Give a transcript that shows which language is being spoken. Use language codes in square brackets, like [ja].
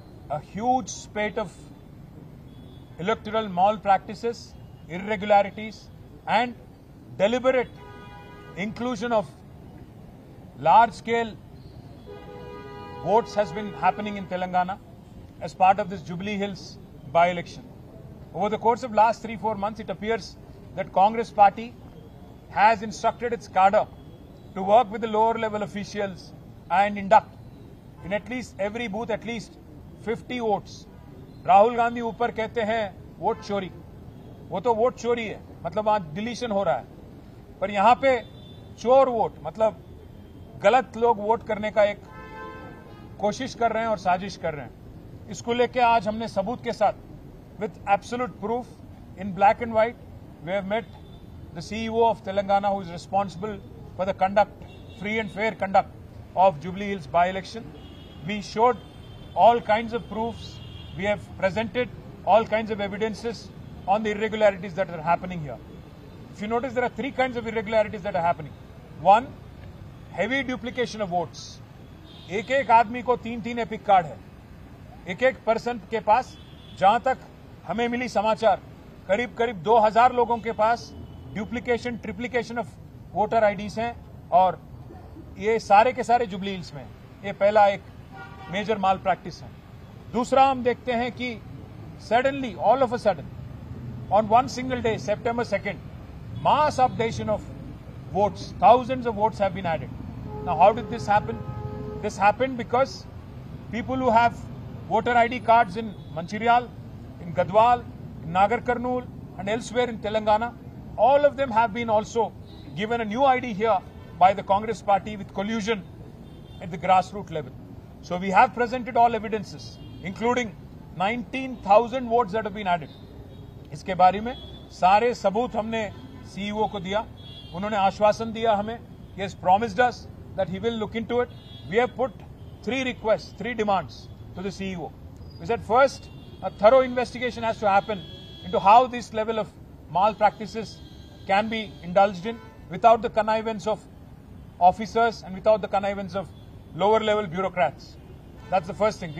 [en] A huge spate of electoral malpractices, irregularities and deliberate inclusion of large-scale votes has been happening in Telangana as part of this Jubilee Hills by-election. Over the course of last 3-4 months, it appears that Congress party has instructed its cadre to work with the lower level officials and induct in at least every booth at least 50 votes. [hi] Rahul Gandhi ऊपर कहते हैं vote चोरी, वो तो vote चोरी है, मतलब वहां डिलीशन हो रहा है, पर यहां पे चोर वोट मतलब गलत लोग वोट करने का एक कोशिश कर रहे हैं और साजिश कर रहे हैं. इसको लेके आज हमने सबूत के साथ [en] with absolute proof in black and white we have met the CEO of Telangana who is responsible for the free and fair conduct of Jubilee Hills by-election. We showed all kinds of proofs. We have presented all kinds of evidences on the irregularities that are happening here. If you notice, there are three kinds of irregularities that are happening. One, heavy duplication of votes. [hi] एक आदमी को 3 epic card है. एक person के पास, जहां तक हमें मिली समाचार, करीब 2000 लोगों के पास [en] duplication triplication of voter IDs [hi] हैं और ये सारे के सारे जुबली हिल्स में. ये पहला एक मेजर माल प्रैक्टिस है. दूसरा हम देखते हैं कि [en] Suddenly all of a sudden on one single day September 2nd mass updation of votes, thousands of votes have been added. Now how did this happen? This happened because people who have voter ID cards in Mancherial, in Gadwal, in Nagar Karnool and elsewhere in Telangana, all of them have been also given a new ID here by the Congress party with collusion at the grassroots level. So we have presented all evidences, including 19,000 votes that have been added. [hi] इसके बारे में सारे सबूत हमने CEO को दिया. उन्होंने आश्वासन दिया हमें. [en] He has promised us that he will look into it. We have put 3 requests, 3 demands to the CEO. We said first, a thorough investigation has to happen into how this level of malpractices can be indulged in without the connivance of officers and without the connivance of lower level bureaucrats. That's the first thing.